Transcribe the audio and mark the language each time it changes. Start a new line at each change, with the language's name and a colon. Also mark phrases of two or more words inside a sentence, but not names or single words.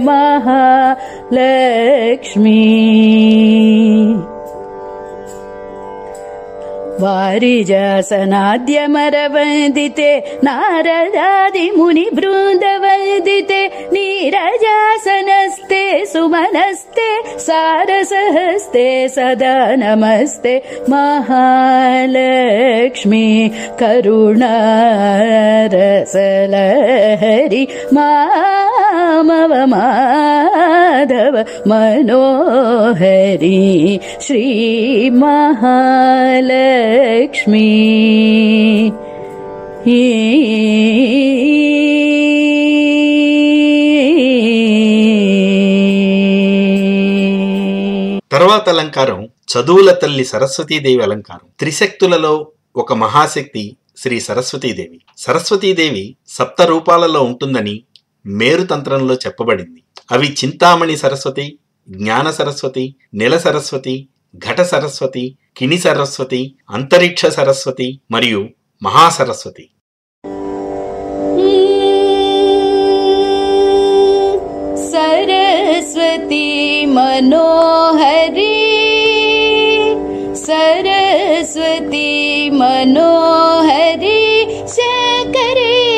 Sanskrit: महालक्ष्मी वारिजासनाद्यमरवन्दिते नारदादि मुनि बृन्दवन्दिते नीरजासनस्ते सुमनस्ते सारसहस्ते सदा नमस्ते महालक्ष्मी करुणारसलहरि मामव माधव मनोहरी श्री महालक्ष्मी
Telugu: తర్వాత అలంకారం చదువుల తల్లి సరస్వతీదేవి అలంకారం. త్రిశక్తులలో ఒక మహాశక్తి శ్రీ సరస్వతీదేవి. సరస్వతీదేవి సప్త రూపాలలో ఉంటుందని మేరుతంత్రంలో చెప్పబడింది. అవి చింతామణి సరస్వతి, జ్ఞాన సరస్వతి, నెల సరస్వతి, ఘట సరస్వతి, కిని సరస్వతి, అంతరిక్ష సరస్వతి మరియు మహాసరస్వతి.
Sanskrit: सरस्वती मनोहरी सरस्वती मनोहरी शंकरी